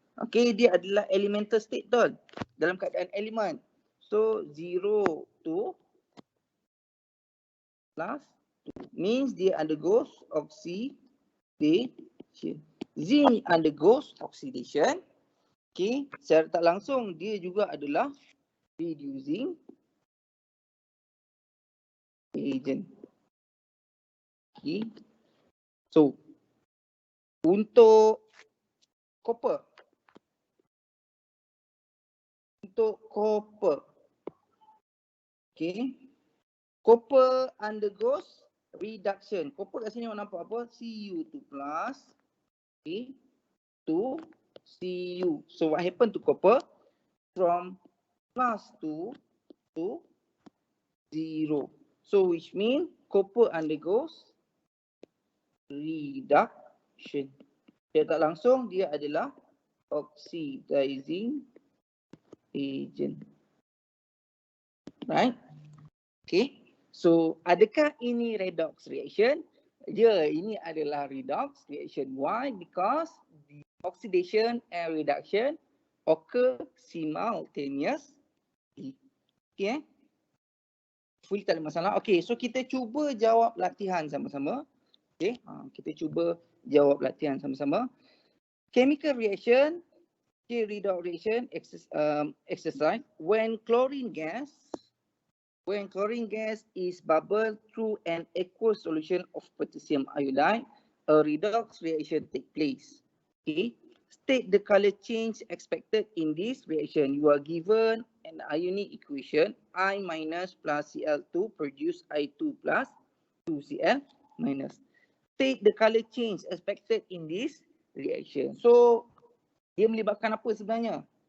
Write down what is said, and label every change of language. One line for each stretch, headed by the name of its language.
Malay: Okay, dia adalah elemental state tol, dalam keadaan elemen.
English: So 0 to plus 2 means
Malay: dia
English: undergoes oxidation. Zinc undergoes oxidation.
Malay: Okay, secara tak langsung dia juga adalah reducing agent.
English: Okay. So
Malay: untuk
English: copper, okay, copper undergoes reduction.
Malay: Copper kat sini awak nampak apa? Cu2 plus, okay, to Cu.
English: So what happened to copper? From plus 2 to 0. So which means copper undergoes reduction.
Malay: Dia tak langsung dia adalah oxidizing agent.
English: Right?
Malay: Okay. So adakah ini redox reaction? Ya, ini adalah redox reaction.
English: Why? Because the oxidation and reduction occur simultaneously.
Malay: Okay. Fully tak ada masalah. Okay, so kita cuba jawab latihan sama-sama. Okay, kita cuba jawab latihan sama-sama.
English: Chemical reaction, redox reaction, exercise. When chlorine gas is bubbled through an aqueous solution of potassium iodide, a redox reaction take place. Okay, state the color change expected in this reaction. You are given an ionic equation, I minus plus Cl2 produce I2 plus 2Cl minus. State the color change expected in this reaction.
Malay: So dia melibatkan apa sebenarnya?